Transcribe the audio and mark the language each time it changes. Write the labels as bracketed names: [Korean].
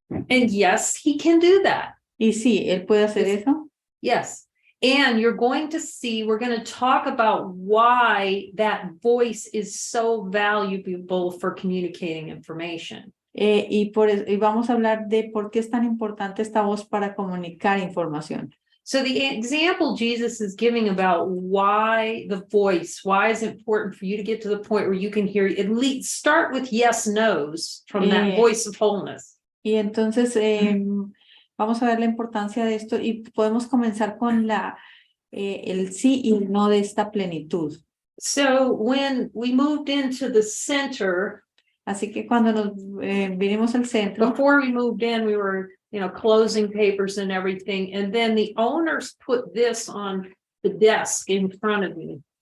[English] And yes, he can do that. [Spanish] Y sí, él puede hacer eso. [English] Yes. And you're going to see, we're going to talk about why that voice is so valuable for communicating information. [Spanish] Y vamos a hablar de por qué es tan importante esta voz para comunicar información. [English] So the example Jesus is giving about why the voice, why is it important for you to get to the point where you can hear, at least start with yes, no's from that voice of wholeness. [Spanish] Y entonces, vamos a ver la importancia de esto y podemos comenzar con el sí y el no de esta plenitud. [English] So when we moved into the center, [Spanish] así que cuando nos vinimos al centro, [English] before we moved in, we were, closing papers and everything, and then the owners put this on the desk in front of me.